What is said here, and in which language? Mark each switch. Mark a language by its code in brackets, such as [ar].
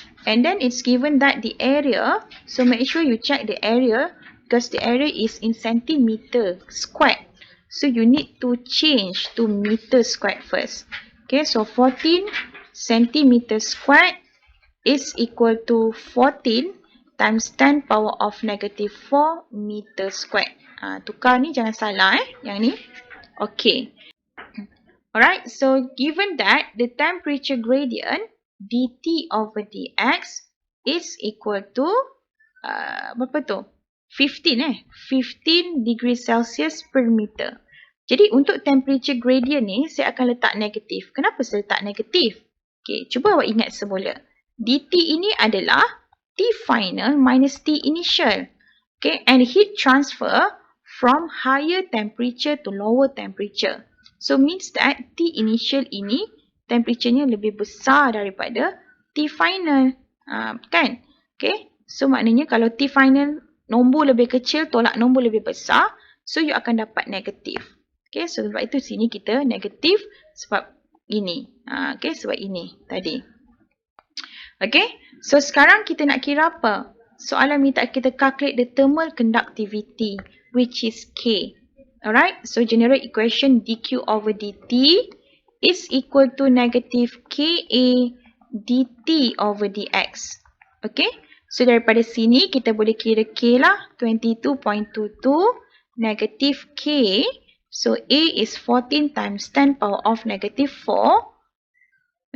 [en] And then it's given that the area, so make sure you check the area because the area is in centimeter squared. So you need to change to meter squared first. Okay, so 14 centimeter squared is equal to 14 times 10 power of negative 4 meter squared. [ms] Tukar ni jangan salah yang ni. [en] Okay. Alright, so given that the temperature gradient dt over dx is equal to [ms] berapa tu? [en] 15 15 degrees Celsius per meter. [ms] Jadi untuk temperature gradient ni saya akan letak negatif. Kenapa saya letak negatif? Okay, cuba awak ingat semula. [en] dt [ms] ini adalah [en] T final minus T initial. Okay, and heat transfer from higher temperature to lower temperature. So means that [ms] T initial ini temperaturenya lebih besar daripada T final. Kan? Okay. So maknanya kalau T final nombor lebih kecil tolak nombor lebih besar, so you akan dapat negatif. Okay. So sebab itu sini kita negatif sebab ini. Okay. Sebab ini tadi. Okay. So sekarang kita nak kira apa? Soalan minta kita [en] calculate the thermal conductivity, which is K. Alright. So general equation dQ over dt is equal to negative Ka dt over dx. Okay. [ms] So daripada sini kita boleh kira K lah. [en] 22.22 negative K. So A is 14 times 10 power of negative 4.